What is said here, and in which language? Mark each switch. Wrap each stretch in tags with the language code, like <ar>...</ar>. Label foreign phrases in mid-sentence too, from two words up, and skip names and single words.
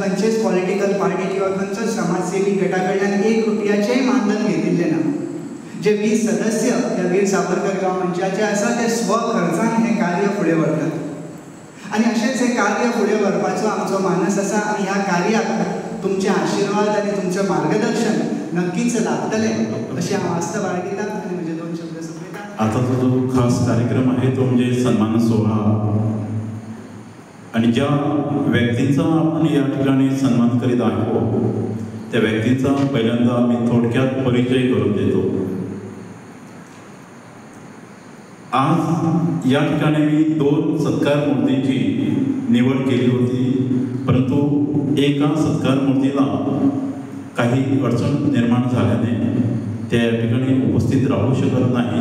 <kok>खंयचेच</kok> <en>political party</en> <kok>किंवा खंयचोच समाजसेवी गटा कडल्यान 1 रुपयाचेंय मानधन घेतिल्लें ना जे 20 सदस्य त्या वीर सावरकर युवा मंचाचे आसा ते स्वखर्चान हें कार्य फुडें व्हरतात आनी अशेंच हें कार्य फुडें व्हरपाचो आमचो मानस आसा आनी ह्या कार्याक तुमचे आशिर्वाद आनी तुमचें मार्गदर्शन नक्कीच लाभतलें अशी हांव आस्त बाळगितां आनी म्हजे 2 शब्द सोंपयतां.</kok> <mr>आता जो खास कार्यक्रम आहे तो म्हणजे सन्मान सोहळा आणि ज्या व्यक्तींचा आपण या ठिकाणी सन्मान करीत आहोत त्या व्यक्तींचा पहिल्यांदा मी थोडक्यात परिचय करून देतो. आज या ठिकाणी मी 2 सत्कार मूर्तींची निवड केली होती परंतु एका सत्कार मूर्तीला काही अडचण निर्माण झाल्याने त्या या ठिकाणी उपस्थित राहू शकत नाही.</mr>